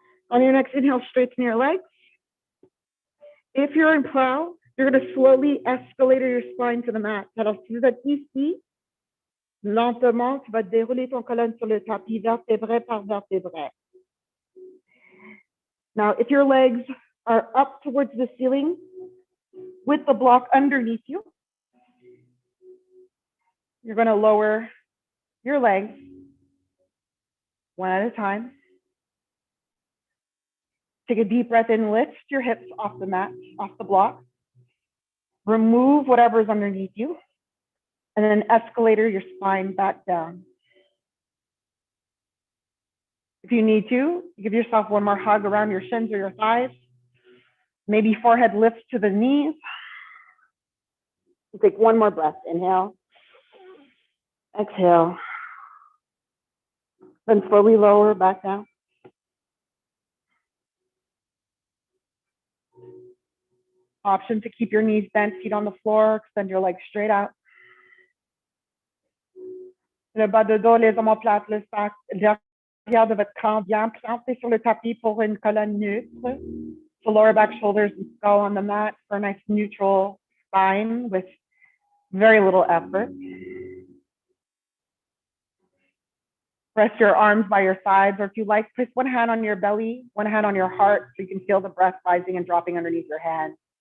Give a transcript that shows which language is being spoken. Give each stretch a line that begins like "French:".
English: On your next inhale, straighten your legs. If you're in plow, you're going to slowly escalate your spine to the mat.
French: Alors, si vous êtes ici, lentement, tu vas dérouler ton colonne sur le tapis, vertébré par vertébré.
English: Now, if your legs are up towards the ceiling with the block underneath you, you're going to lower your legs one at a time. Take a deep breath in, lift your hips off the mat, off the block. Remove whatever's underneath you, and then escalator your spine back down. If you need to, give yourself one more hug around your shins or your thighs. Maybe forehead lifts to the knees. Take one more breath. Inhale. Exhale. Then slowly lower back down. Option to keep your knees bent, feet on the floor, extend your legs straight out.
French: Le bas de dos, les omoplates, le sac, l'arrière de votre camp bien planté sur le tapis pour une colonne neutre.
English: So lower back, shoulders, and skull on the mat for a nice neutral spine with very little effort. Rest your arms by your sides, or if you like, place one hand on your belly, one hand on your heart, so you can feel the breath rising and dropping underneath your hand.